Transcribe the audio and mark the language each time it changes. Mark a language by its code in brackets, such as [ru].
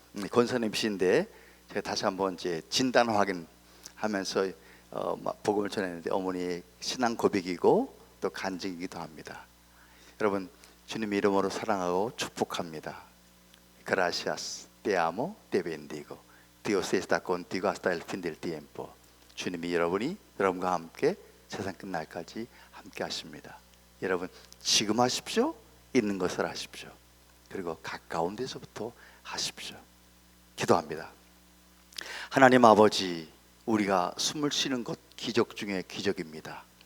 [ko] 권사님이신데 제가 다시 한번 이제 진단 확인하면서 복음을 전했는데 어머니의 신앙 고백이고 또 간증이기도 합니다. 여러분, 주님 이름으로 사랑하고 축복합니다. [es] Gracias, te amo, te bendigo. Dios está contigo hasta el fin del tiempo. [ko] 주님이 여러분과 함께 세상 끝날까지 함께 하십니다. 여러분, 지금 하십시오. 있는 것을 하십시오. 그리고 가까운 데서부터 하십시오. 기도합니다. 하나님 아버지, 우리가 숨을 쉬는 것 기적 중에 기적입니다.